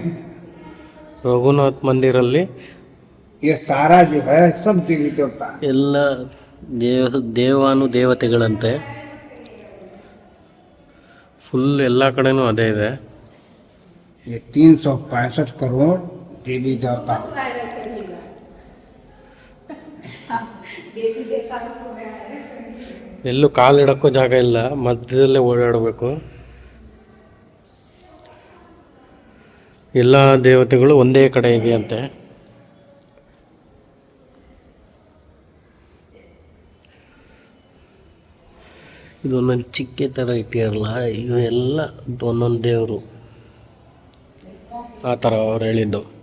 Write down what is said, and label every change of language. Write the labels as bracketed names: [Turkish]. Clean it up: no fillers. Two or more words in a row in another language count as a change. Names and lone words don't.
[Kannada] रघुनाथ मंदिರಲ್ಲಿ [Hindi] ये सारा जो है सब देवी देवता है। [Kannada] ಎಲ್ಲ ದೇವಾನುದೇವತೆಗಳಂತೆ. ಫುಲ್ ಎಲ್ಲ ಕಡೆನೂ ಅದೇ ಇದೆ. [Hindi] ये 365 करोड़ देवी देवता। [Kannada] ಎಲ್ಲೂ ಕಾಲಿಡಕ್ಕೂ ಜಾಗ ಇಲ್ಲ, ಮಧ್ಯದಲ್ಲೇ ಓಡಾಡಬೇಕು. ಎಲ್ಲ ದೇವತೆಗಳು ಒಂದೇ ಕಡೆ ಇದೆಯಂತೆ. ಇದೊಂದೊಂದು ಚಿಕ್ಕೆ ಥರ ಇಟ್ಟಿರಲ್ಲ, ಇವೆಲ್ಲ ಒಂದೊಂದು ದೇವರು ಆ ಥರ ಅವ್ರು ಹೇಳಿದ್ದು.